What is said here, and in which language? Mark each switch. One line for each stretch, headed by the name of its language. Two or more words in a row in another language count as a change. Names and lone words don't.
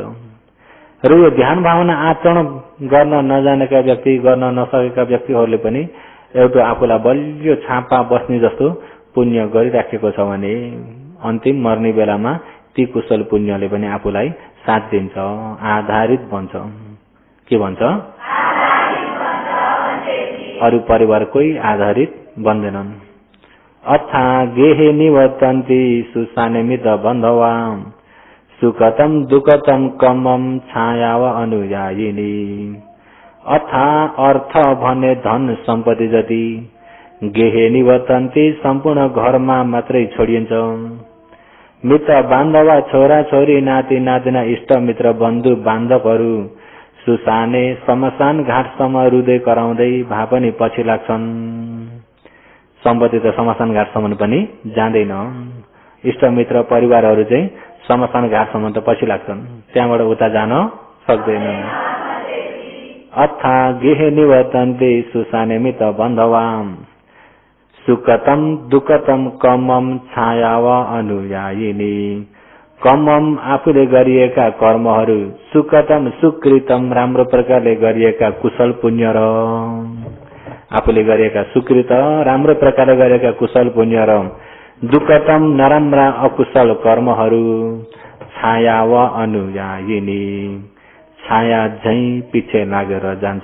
Nepali: र यो ध्यान भावना आचरण गर्न नजानेका व्यक्ति, गर्न नसकेका व्यक्तिहरूले पनि एउटा आफूलाई बलियो छापा बस्ने जस्तो पुण्य गरिराखेको छ भने अन्तिम मर्ने बेलामा ती कुशल पुण्यले पनि आफूलाई साथ दिन्छ, आधारित बन्छ। के भन्छ? अरू परिवार कोही आधारित बन्दैनन्।
Pali: अथा गेहे निवर्तन्ति सुसानेमित बन्धवा सुखतम दुःखतम कमम छायाव अनुयायिनी।
Nepali: अथा अर्थ भने धन सम्पत्ति जति
Pali: गेहे निवर्तन्ति
Nepali: सम्पूर्ण घरमा मात्रै छोडिन्छ। मित्र बान्धवा छोरा छोरी नाति नातिना इष्ट मित्र बन्धु बान्धवहरू सुसाने शमशान घाटसम्म रुँदै कराउँदै भए पनि पछि लाग्छन्। सम्पत्ति त शमशान घाटसम्म पनि जाँदैन। इष्ट मित्र परिवारहरू चाहिँ शमशान घाटसम्म त पछि लाग्छन्, त्यहाँबाट उता जान सक्दैनन्।
Pali: अथा गेहे निवर्तन्ते सुसानेमित बन्धवाम सुखतम दुःखतम कमम छायाव अनुयायिनी।
Nepali: कमम आफूले गरिएका कर्महरू,
Pali: सुकृतम सुकृतम
Nepali: राम्रो प्रकारले गरिएका कुशल पुण्य र आफूले गरिएका सुकृत राम्रो प्रकारले गरिएका कुशल पुण्य र दुःखतम नराम्रा अकुशल कर्महरू,
Pali: छाया व अनुयायिनी
Nepali: छाया झै पछि लागेर जान्छ।